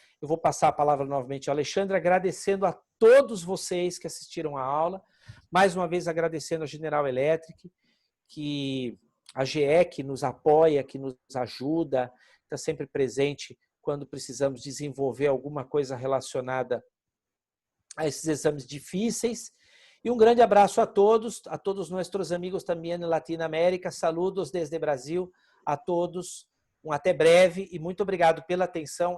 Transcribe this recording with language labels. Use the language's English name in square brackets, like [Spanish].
[Portuguese] Eu vou passar a palavra novamente ao Alexandre, agradecendo a todos vocês que assistiram a aula, mais uma vez agradecendo a General Electric, que a GE que nos apoia, que nos ajuda, está sempre presente quando precisamos desenvolver alguma coisa relacionada a esses exames difíceis. E um grande abraço a todos nossos amigos também na Latinoamérica. [Spanish] Saludos desde Brasil a todos. [Portuguese] Um até breve e muito obrigado pela atenção.